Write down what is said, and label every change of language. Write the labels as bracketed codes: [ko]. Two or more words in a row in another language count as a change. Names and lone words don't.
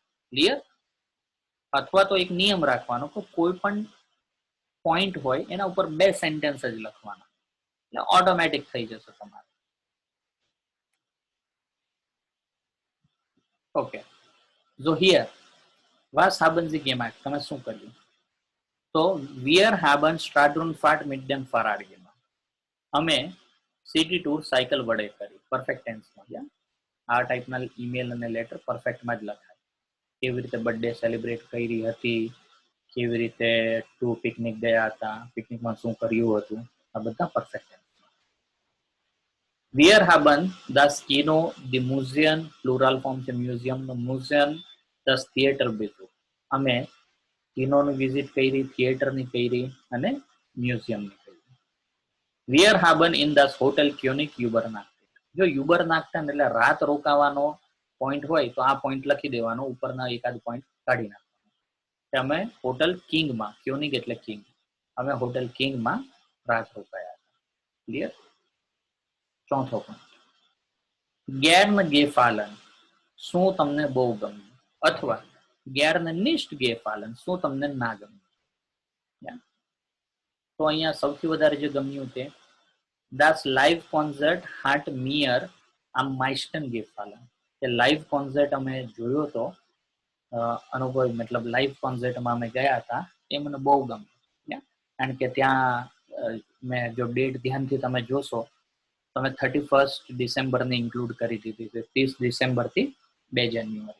[en] ક્લિયર? [gu] અથવા તો એક નિયમ રાખવાનો કે કોઈ પણ પોઈન્ટ હોય એના ઉપર 2 સેન્ટેન્સ જ લખવાના, એટલે ઓટોમેટિક થઈ જશે તમારે. [en] okay so here [de] was haben Sie gemacht, [gu] તમે શું કર્યું? [de] તો wir haben Stadtrundfahrt mit dem Fahrrad gemacht, [gu] અમે [en] city tour [gu] સાયકલ વડે કરી. [en] perfect tenseમાં [gu] આ ટાઈપના ઈમેલ અને લેટર પરફેક્ટમાં જ લખાય. કેવી રીતે બર્થડે સેલિબ્રેટ કરી હતી, કેવી રીતે ટુ પિકનિક ગયા હતા, પિકનિકમાં શું કર્યું હતું, આ બધા પરફેક્ટ. [de] Wir haben das Kino, die Museum, [en] plural form [gu] છે મ્યુઝિયમ નો, મ્યુઝિયમ, [de] das Theater besucht, [gu] અમે કિનોની વિઝિટ કરી, થિયેટરની કરી અને મ્યુઝિયમની કરી. [de] Wir haben in das Hotel König übernachtet, [gu] જો übernachten એટલે રાત રોકાવાનો પોઈન્ટ હોય તો આ પોઈન્ટ લખી દેવાનો, ઉપરના એકાદ પોઈન્ટ કાઢી નાખવાનો. અમે હોટલ કિંગમાં, ક્યોનિક એટલે કિંગ, અમે હોટલ કિંગમાં રાત રોકાયા હતા. [en] ક્લિયર? [gu] ચોથો પોઈન્ટ, [de] gern gefallen, [gu] શું તમને બહુ ગમ્યું, અથવા [de] gern nicht gefallen, [gu] શું તમને ના ગમ્યું. તો અહીંયા સૌથી વધારે જે ગમ્યું છે [de] Das [en] live concert [de] hat mir am meisten gefallen, [gu] કે [en] live concert [gu] અમે જોયો તો અનુભવ, મતલબ [en] live concertમાં [gu] અમે ગયા હતા, એ મને બહુ ગમ્યું. કારણ કે ત્યાં મેં જો ડેટ ધ્યાનથી તમે જોશો, તમે 31 ડિસેમ્બરની ઇન્ક્લુડ કરી દીધી છે, 30 ડિસેમ્બરથી 2 જાન્યુઆરી.